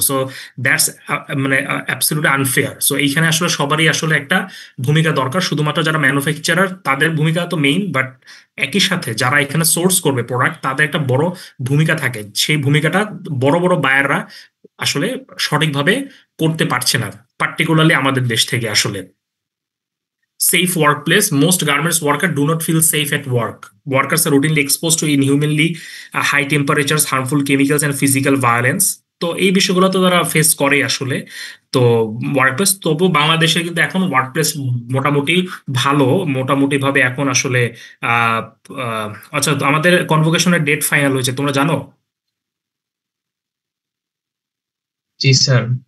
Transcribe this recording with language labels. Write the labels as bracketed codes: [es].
[en] so that's [bn] মানে [en] Absolutely unfair. [bn] So এইখানে আসলে সবারই আসলে একটা ভূমিকা দরকার। শুধুমাত্র যারা ম্যানুফ্যাকচারার তাদের ভূমিকা তো মেইন, বাট একই সাথে যারা এখানে সোর্স করবে প্রোডাক্ট, তাদের একটা বড় ভূমিকা থাকে। সেই ভূমিকাটা বড় বড় বায়াররা আসলে সঠিকভাবে করতে পারছে না, পার্টিকুলারলি আমাদের দেশ থেকে আসলে। [en] Safe workplace. Most garments workers do not feel safe at work. Workers are routinely exposed to inhumanly high temperatures, harmful chemicals, and physical violence. [bn] তো এই বিষয়গুলো তো তারা ফেস করে আসলে। তো ওয়ার্কপ্লেস, তবু বাংলাদেশে কিন্তু এখন ওয়ার্কপ্লেস মোটামুটি ভালো, মোটামুটি ভাবে এখন আসলে আহ আহ, আচ্ছা, তো আমাদের কনভোকেশনের ডেট ফাইনাল হয়েছে, তোমরা জানো? জি স্যার।